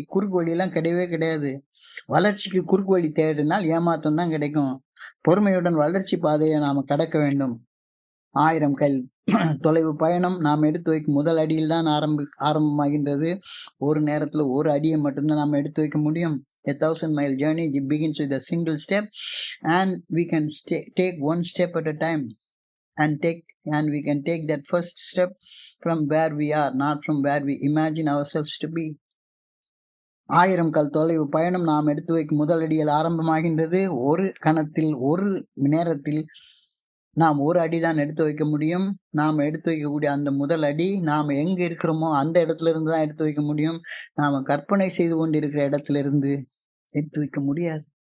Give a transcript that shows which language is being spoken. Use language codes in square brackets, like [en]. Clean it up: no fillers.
[ta] குறுக்கு வழி எல்லாம் கிடையவே கிடையாது. வளர்ச்சிக்கு குறுக்கு வழி தேடினால் ஏமாற்றம் தான் கிடைக்கும். பொறுமையுடன் வளர்ச்சி பாதையை நாம கடக்க வேண்டும். 1000 கைல் தொலைவு பயணம் நாம் எடுத்து வைக்கும் முதல் அடியில் தான் ஆரம்பமாகின்றது. ஒரு நேரத்துல ஒரு அடியை மட்டும்தான் நாம் எடுத்து வைக்க முடியும். [en] A 1,000-mile journey begins with a single step, and we can take one step at a time, and we can take that first step from where we are, not from where we imagine ourselves to be. [ta] 1000 கல் தொலைவு பயணம் நாம் எடுத்து வைக்கும் முதலடியில் ஆரம்பமாகின்றது. ஒரு கணத்தில், ஒரு நேரத்தில் நாம் ஒரு அடிதான் எடுத்து வைக்க முடியும். நாம் எடுத்து வைக்கக்கூடிய அந்த முதல் அடி, நாம் எங்க இருக்கிறோமோ அந்த இடத்துல இருந்து தான் எடுத்து வைக்க முடியும். நாம கற்பனை செய்து கொண்டிருக்கிற இடத்துல இருந்து எடுத்து வைக்க முடியாது.